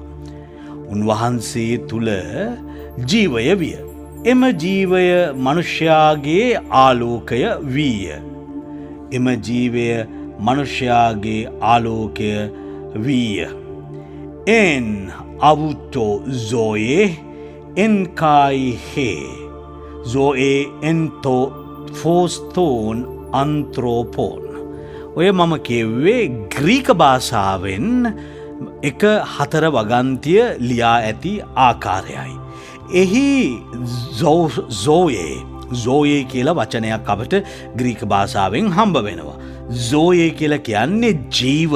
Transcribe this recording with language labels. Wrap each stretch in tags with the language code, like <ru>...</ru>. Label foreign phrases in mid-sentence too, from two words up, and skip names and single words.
<si>උන්වහන්සේ තුල ජීවය විය. එම ජීවය මනුෂ්‍යයාගේ ආලෝකය වීය. එම ජීවය මනුෂ්‍යයාගේ ආලෝකය වීය.</si> <el>ἐν αὐτῷ ζωὴ ἦν καὶ ἡ ζωὴ ἦν τὸ φῶς τῶν ἀνθρώπων.</el> <si>ඔය මම කියුවේ ග්‍රීක භාෂාවෙන් 1:4 වගන්තිය ලියා ඇති ආකාරයයි. එහි zoe කියලා වචනයක් අපට ග්‍රීක භාෂාවෙන් හම්බ වෙනවා. zoe කියලා කියන්නේ ජීවය.</si>